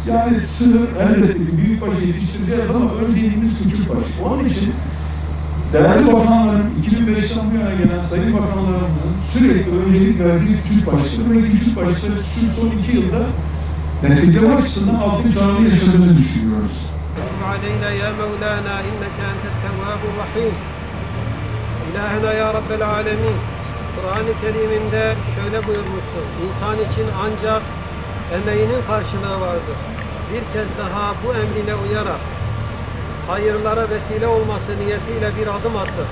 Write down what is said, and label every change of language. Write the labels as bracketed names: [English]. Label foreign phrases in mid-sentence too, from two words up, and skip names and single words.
[Turkish] Yani sığır elbette ki büyükbaş yetiştireceğiz ama önceliğimiz küçükbaş. Onun için değerli bakanların, 2005'ten bu yana gelen sayın bakanlarımızın sürekli öncelik verdiği küçükbaşları ve küçükbaşları şu son 2 yılda destekleme açısından altın çağını yaşadığını düşünüyoruz. [Arabic] علينا يا مولانا إنك أنت التواب الرحيم إلهنا يا رب العالمين. [Turkish] Kur'an-ı Kerim'inde şöyle buyurmuşsun: İnsan için ancak emeğinin karşılığı vardır. Bir kez daha bu emrine uyarak hayırlara vesile olması niyetiyle bir adım attık.